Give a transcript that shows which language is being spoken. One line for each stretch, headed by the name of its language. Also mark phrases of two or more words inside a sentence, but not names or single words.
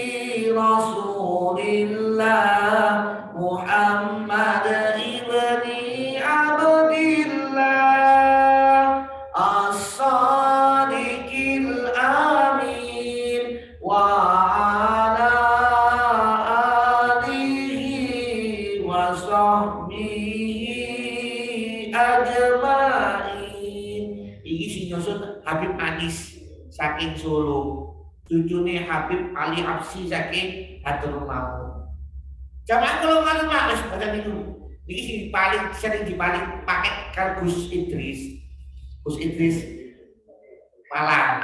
Arabic: رسول الله محمد بن عبد الله الصادق الأمين وعلى آله وصحبه أجمعين.
Javanese: Iki sing nyusun Habib Anis saking Solo. Cucune Habib Ali Absi saking Hadramaut Maut. Jamaah kalau ngono Pak wis boten niku. Iki sing paling sering dipaling pakai karo Gus Idris. Gus Idris Malang.